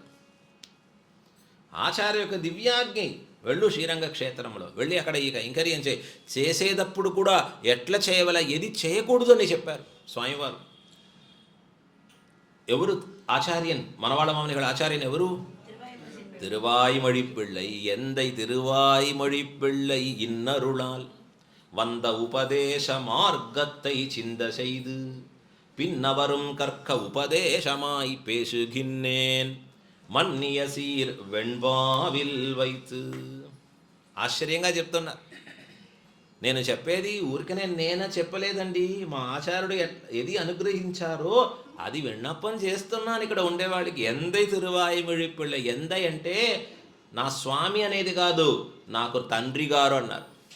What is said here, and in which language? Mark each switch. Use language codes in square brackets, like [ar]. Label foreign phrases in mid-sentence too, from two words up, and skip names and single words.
[te] ఆచార్య యొక్క దివ్యాజ్ఞ, వెళ్ళు శ్రీరంగ క్షేత్రంలో వెళ్ళి అక్కడ ఈ కైంకర్యం చేసేటప్పుడు కూడా ఎట్లా చేయవల, ఏది చేయకూడదు అని చెప్పారు స్వామివారు. ఎవరు ఆచార్యన్? మనవాళ్ళ మామనికుల ఆచార్యన్ ఎవరు? [ta] திருவாய்மொழி பிள்ளை எந்தை திருவாய்மொழி பிள்ளை இன்னருளால் வந்த உபதேச மார்க்கத்தை சிந்த செய்து பின்னவரும் கற்க உபதேசமாய் பேசுகின்னேன் மன்னிய சீர் வெண்பாவில் வைத்து. [te] ఆశ్చర్యంగా చెప్తున్నారు. నేను చెప్పేది ఊరికనే నేనే చెప్పలేదండి, మా ఆచార్యుడు ఏది అనుగ్రహించారో అది విన్నపం చేస్తున్నాను ఇక్కడ ఉండేవాడికి. ఎందై తిరువాయిమిళి పిళ్ళ, ఎందై అంటే నా స్వామి అనేది కాదు, నాకు తండ్రి గారు అన్నారు.